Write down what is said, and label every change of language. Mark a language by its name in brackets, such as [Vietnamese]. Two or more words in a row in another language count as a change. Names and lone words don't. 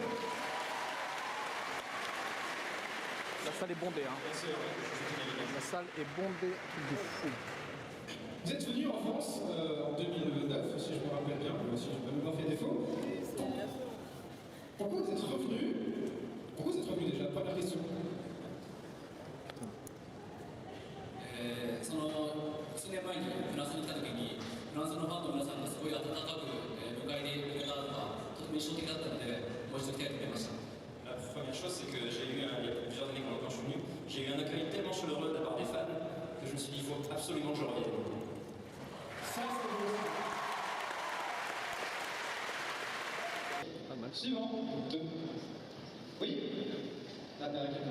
[French] La salle est bondée, hein. La salle est bondée de fou. Vous êtes venu en France en 2009, si je me rappelle bien, si je ne me pas fait défaut. Pourquoi vous êtes revenu? Pourquoi vous êtes revenu déjà? Première question. [Japanese] 数年前にフランスに来た時にフランスのファンの皆さんがすごい温かく迎えてくれたのがとても印象的だったのでもう一度来てくれました。 [French] La première chose, c'est que j'ai eu, il y a plusieurs années quand je suis venu, j'ai eu un accueil tellement chaleureux de la part des fans que je me suis dit il faut absolument que je revienne. Ça, c'est beau. Suivant. 2. Oui. Ah, quelqu'un.